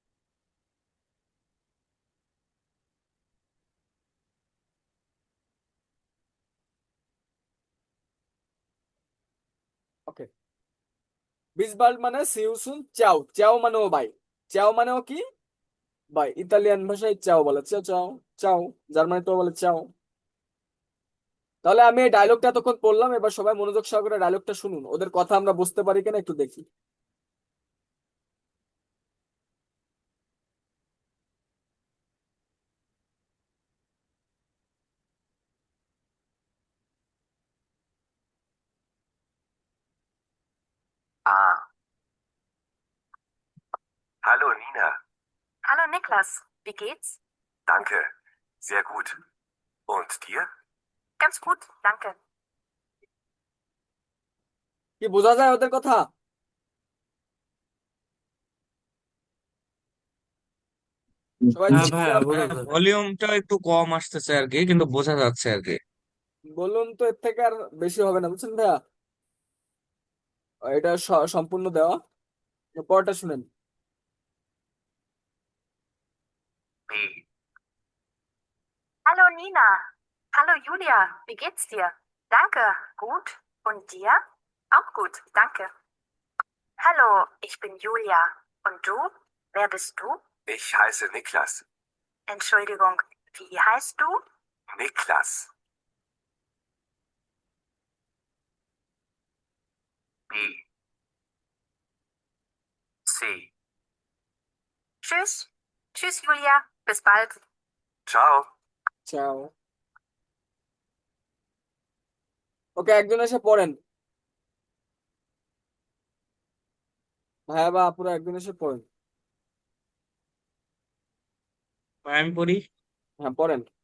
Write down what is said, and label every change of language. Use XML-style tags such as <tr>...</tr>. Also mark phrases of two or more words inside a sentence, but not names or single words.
<bn>ওকে,</bn> <de>bis bald</de> <bn>মানে</bn> <en>see you soon</en> <bn>চাও, চাও মানেও বাই, চাও মানেও কি বাই, ইতালিয়ান ভাষায় চাও বলে,</bn> <it>ciao ciao ciao,</it> <bn>জার্মানিতেও বলে চাও। তাহলে আমি এই ডায়লগটা এতক্ষণ পড়লাম, এবার সবাই মনোযোগ সহকারে ডায়লগটা শুনুন, ওদের কথা আমরা বুঝতে পারি কিনা একটু দেখি।</bn> <de>Ah, hallo Nina. Hallo Niklas, wie geht's? Danke. Sehr gut. Und dir? Ganz gut, danke.</de> <bn>কি বোঝা যায় ওদের কথা। সবাই হ্যাঁ চুপ ভাইয়া, করে বোঝা যায়। ভলিউমটা একটু কম আসতেছে আর কি, কিন্তু বোঝা যাচ্ছে আর কি। বলুন, তো এর থেকে আর বেশি হবে না, বুঝছেন ভাইয়া। এটা সম্পূর্ণ দেওয়া, পরটা শুনেন।</bn> <de>B. Hallo Nina. Hallo Julia, wie geht's dir? Danke, gut. Und dir? Auch gut, danke. Hallo, ich bin Julia. Und du? Wer bist du? Ich heiße Niklas. Entschuldigung, wie heißt du? Niklas. B. C. Tschüss. Tschüss, Julia. Bis bald. Ciao.</de> <bn>চাও। ওকে, একজন এসে পড়েন, ভাইয়া বা আপুরা একজন এসে পড়েন। ভাই, আমি পড়ি। হ্যাঁ পড়েন।</bn>